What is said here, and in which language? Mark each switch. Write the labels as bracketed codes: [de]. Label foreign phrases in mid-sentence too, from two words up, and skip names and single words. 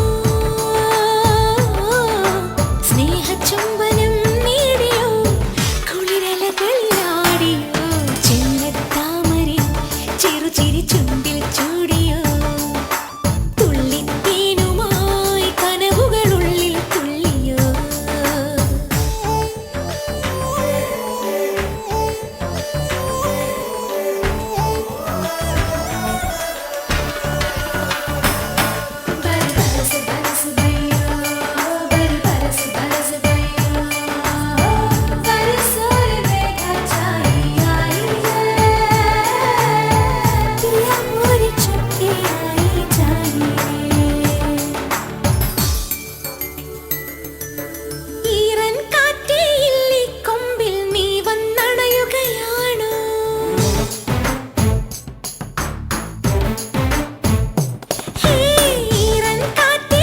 [ml] സ്നേഹചുംബനം നേടിയോ കുളിരലകളിലാടിയോ ചെല്ലത്താമരേ ചെറുചിരി ചുണ്ടിൽ ചൂടിയോ തുള്ളിത്തേനുമായി കനവുകളുള്ളിൽ തുള്ളിയോ [hi] बरस बरस भैया बरस बरस भैया बरसों देखा चाहिए पिया मोरी छुट्टी आई चाहिए [ml] ഈറൻ കാറ്റേ ഇല്ലി കൊമ്പിൽ നീ വന്നണയുകയാണോ ഹേ ഈറൻ കാറ്റേ